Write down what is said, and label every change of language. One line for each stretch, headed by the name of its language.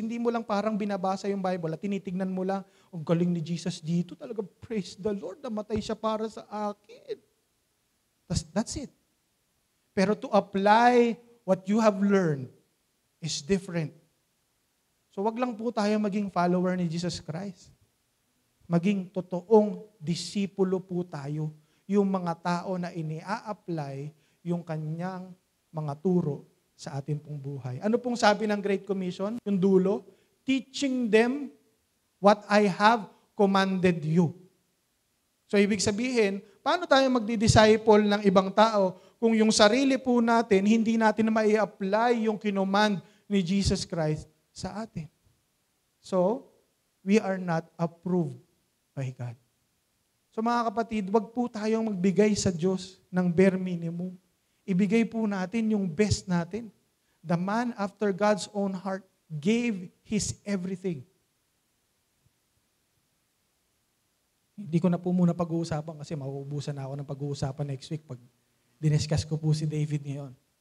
Filipino: Hindi mo lang parang binabasa yung Bible at tinitignan mo lang, ang galing ni Jesus dito, talaga praise the Lord, namatay siya para sa akin.
English: That's it. Pero to apply what you have learned is different.
Filipino: So wag lang po tayo maging follower ni Jesus Christ. Maging totoong disipulo po tayo. Yung mga tao na ini-apply yung kanyang mga turo sa ating pong buhay. Ano pong sabi ng Great Commission? Yung dulo,
English: teaching them what I have commanded you.
Filipino: So ibig sabihin, paano tayo magdi-disciple ng ibang tao kung yung sarili po natin, hindi natin mai-apply yung kinommand ni Jesus Christ sa atin?
English: So, we are not approved by God.
Filipino: So mga kapatid, wag po tayong magbigay sa Diyos ng bare minimum. Ibigay po natin yung best natin.
English: The man after God's own heart gave his everything.
Filipino: Hindi ko na po muna pag-uusapan kasi mauubusan na ako ng pag-uusapan next week pag diniscuss ko po si David ngayon.